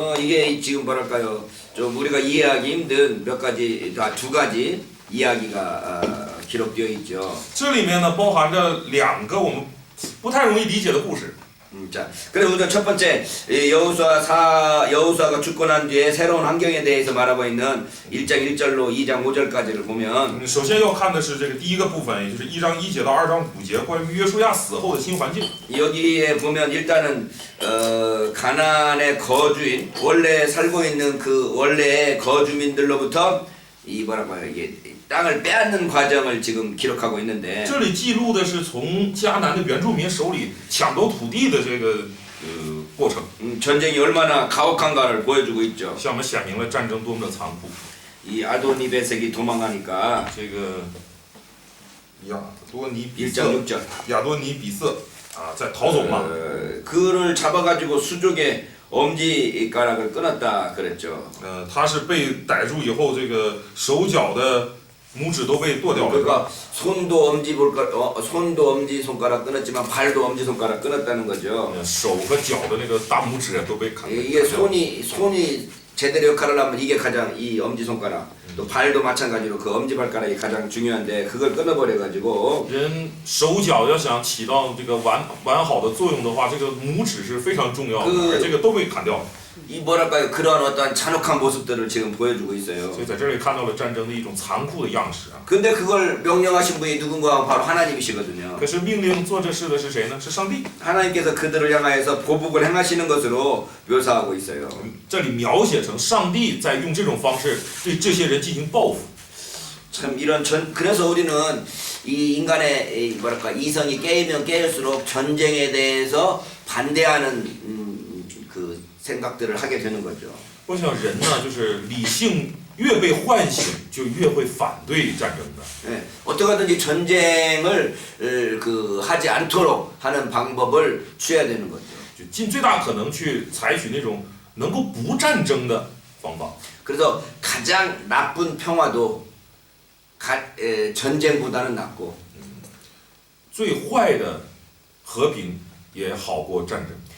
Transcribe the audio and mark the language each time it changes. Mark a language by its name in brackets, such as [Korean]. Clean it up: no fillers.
[Korean] 이게 지금 뭐랄까요? 좀 우리가 이해하기 힘든 두 가지 이야기가 기록되어 있죠. [Chinese] 这里面呢包含着2个我们不太容易理解的故事。 [Korean] 자, 그래서 우선 첫 번째 여호수아가 죽고 난 뒤에 새로운 환경에 대해서 말하고 있는 1장 1절로 2장 5절까지를 보면 [Chinese] 首先要看的是这个第一个部分，也就是1章1节到2章5节，关于约书亚死后的新环境。 [Korean] 여기에 보면 일단은 가나안의 거주인 원래 살고 있는 그 원래의 거주민들로부터 이 뭐라고요 이게 땅을 빼앗는 과정을 지금 기록하고 있는데 [Chinese] 这里记录的是从迦南的原住民手里抢夺土地的这个过程。 [Korean] 전쟁이 얼마나 가혹한가를 보여주고 있죠. [Chinese] 向我们显明了战争多么的残酷。 [Korean] 이 아도니베색이 도망가니까 [Chinese] 这个亚多尼比 [Korean] 1장 6절 [Chinese] 亚多尼比色啊，在逃走嘛。 [Korean] 그를 잡아가지고 수족의 엄지가락을 끊었다 그랬죠. [Chinese] 他是被逮住以后，这个手脚的拇指都被剁掉了。 [Korean] 그러니까 손도 엄지 손가락 끊었지만 발도 엄지 손가락 끊었다는 거죠. [Chinese] 手和脚的那个大拇指都被砍。 [Korean] 이게 손이 제대로 역할을 하면 이게 가장 이 엄지 손가락 또 발도 마찬가지로 그 엄지 발가락이 가장 중요한데 그걸 끊어버려 가지고 [Chinese] 人手脚要想起到这个完好的作用的话，这个拇指是非常重要的，而这个都被砍掉。 [Korean] 이 뭐랄까요 그런 어떠한 잔혹한 모습들을 지금 보여주고 있어요. [Chinese] 所以在这里看到了战争的一种残酷的样式啊。 [Korean] 근데 그걸 명령하신 분이 누군가 바로 하나님이시거든요. [Chinese] 可是命令做这事的是谁呢？是上帝。 [Korean] 하나님께서 그들을 향하여서 보복을 행하시는 것으로 묘사하고 있어요. [Chinese] 这里描写成上帝在用这种方式对这些人进行报复。 [Korean] 참 이런 그래서 우리는 이 인간의 뭐랄까 이성이 깨이면 깨일수록 전쟁에 대해서 반대하는 그 생각들을 하게 되는 거죠. [Chinese] 我想人呢，就是理性越被唤醒，就越会反对战争的。 [Korean] 예, 어떻게든지 전쟁을 그 하지 않도록 하는 방법을 취해야 되는 거죠. [Chinese] 就尽最大可能去采取那种能够不战争的方法。 [Korean] 그래서 가장 나쁜 평화도 전쟁보다는 낫고 [Chinese] 最坏的和平也好过战争，